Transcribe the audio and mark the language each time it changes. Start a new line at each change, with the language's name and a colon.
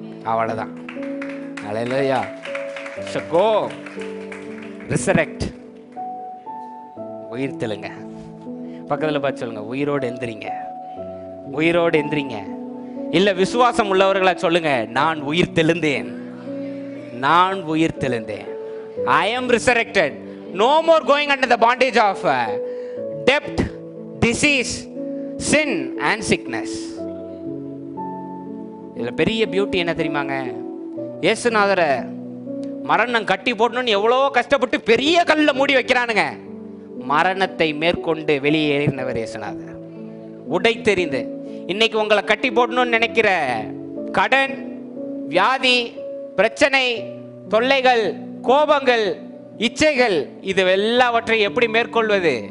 Tamil: அவ்வளவுதான். அல்லேலூயா.
English: So go resurrect.
Tamil: உயிர் தெழுங்க. பக்கத்தில் பார்த்து சொல்லுங்க, உயிரோடு எந்திரிங்க, உயிரோடு எந்திரிங்க. இல்ல விசுவாசம் உள்ளவர்களா சொல்லுங்க, நான் உயிர் தெழுந்தேன், நான் உயிர் தெழுந்தேன்.
English: I am resurrected. No more going under the bondage of debt, disease, sin and sickness.
Tamil: இதுல பெரிய பியூட்டி என்ன தெரியுமாங்க? இயேசுநாதரை மரணம் கட்டி போடணும்னு எவ்வளோ கஷ்டப்பட்டு பெரிய கல்ல மூடி வைக்கிறானுங்க. மரணத்தை மேற்கொண்டு வெளியேறினவர் இயேசுநாதர். உடை தெரிந்து இன்னைக்கு உங்களை கட்டி போடணும்னு நினைக்கிற கடன், வியாதி, பிரச்சனை, தொல்லைகள், கோபங்கள், இச்சைகள், இது எல்லாவற்றையும் எப்படி மேற்கொள்வது?